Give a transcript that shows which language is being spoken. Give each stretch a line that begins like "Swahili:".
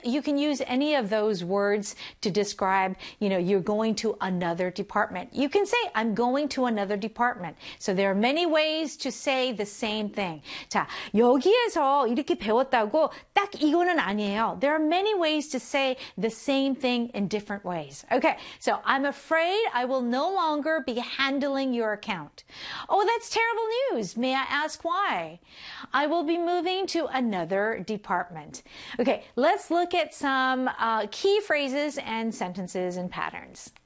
English: You can use any of those words to describe, you know, you're going to another department. You can say, I'm going to another department. So there are many ways to say the same thing.
Korean: 자, 여기에서 이렇게 배웠다고 딱 이거는 아니에요.
English: There are many ways to say the same thing in different ways. Okay, so I'm afraid I will no longer be handling your account. Oh, that's terrible news. May I ask why? I will be moving to another department. Okay, let's look at some key phrases and sentences and patterns.